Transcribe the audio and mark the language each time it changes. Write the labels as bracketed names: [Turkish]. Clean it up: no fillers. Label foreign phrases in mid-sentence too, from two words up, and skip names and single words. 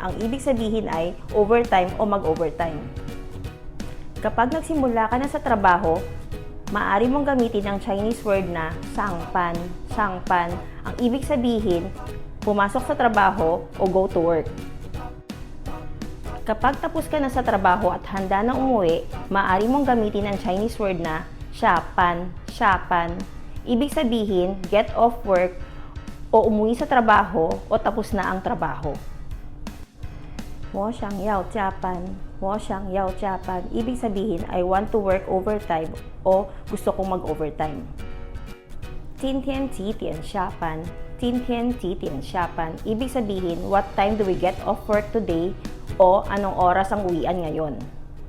[Filipino] Ang ibig sabihin ay overtime o mag-overtime. Kapag nagsimula ka na sa trabaho, maaari mong gamitin ang [English] Chinese word [Filipino] na sangpan, sangpan. Ang ibig sabihin, pumasok sa trabaho o [English] go to work. [Filipino] Kapag tapos ka na sa trabaho at handa na umuwi, maaari mong gamitin ang [English] Chinese word [Filipino] na shapan, shapan. Ibig sabihin, [English] get off work [Filipino] o umuwi sa trabaho o tapos na ang trabaho. [Chinese] 我想要加班，我想要加班. [Filipino] Ibig sabihin, [English] I want to work overtime o [Filipino] gusto kong mag-overtime. [Chinese] 今天几点下班？今天几点下班? [Filipino] Ibig sabihin, [English] what time do we get off work today? [Filipino] O anong oras ang uwian ngayon?